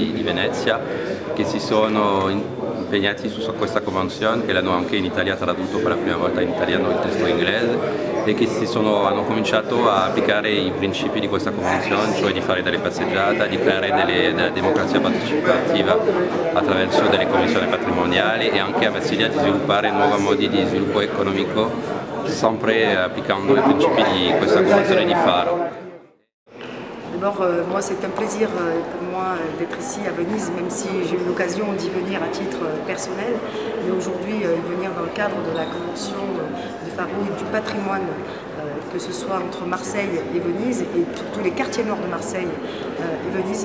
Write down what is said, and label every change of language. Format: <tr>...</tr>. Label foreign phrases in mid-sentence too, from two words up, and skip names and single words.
<it>di Venezia, che si sono impegnati su questa convenzione, che l'hanno anche in Italia tradotto per la prima volta in italiano il testo inglese, e che hanno cominciato a applicare i principi di questa convenzione, cioè di fare delle passeggiate, di creare della democrazia partecipativa attraverso delle commissioni patrimoniali e anche a Marsiglia di sviluppare nuovi modi di sviluppo economico, sempre applicando i principi di questa convenzione di Faro.</it> <fr>D'abord, moi c'est un plaisir pour moi d'être ici à Venise, même si j'ai eu l'occasion d'y venir à titre personnel. Mais aujourd'hui, venir dans le cadre de la convention de Faro et du patrimoine, que ce soit entre Marseille et Venise et tous les quartiers nord de Marseille et Venise.</fr>